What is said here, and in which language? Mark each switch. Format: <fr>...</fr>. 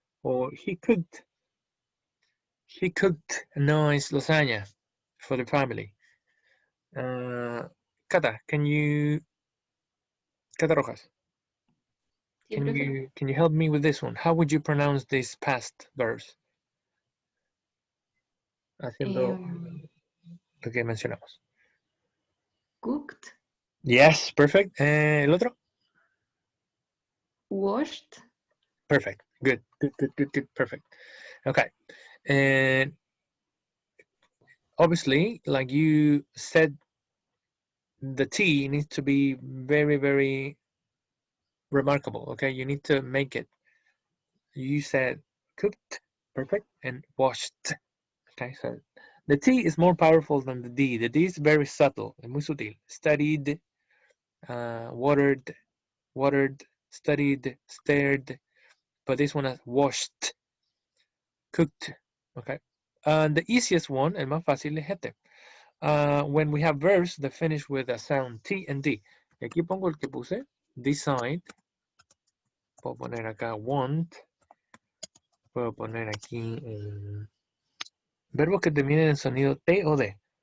<en>Or he cooked a nice lasagna for the family. Cata, Cata Rojas, can you help me with this one? How would you pronounce these past verbs?</en> <es>Haciendo lo que mencionamos.</es> <en>Cooked. Yes, perfect.</en> <es>El otro?</es> <en>Washed. Perfect. Good. Perfect. Okay. And obviously, like you said, the T needs to be very, very remarkable. Okay, you need to make it. You said cooked, perfect, and washed. Okay, so the T is more powerful than the D. The D is very subtle,</en> <es>muy sutil.</es> <en>Studied, watered, studied, stared. But this one is washed, cooked. Okay, and the easiest one,</en> <es>el más fácil es este.</es> <en>When we have verbs that finish with a sound T and D.</en> <es>Y aquí pongo el que puse, decide. Puedo poner acá want. Puedo poner aquí verbos que terminen en sonido T o D.</es>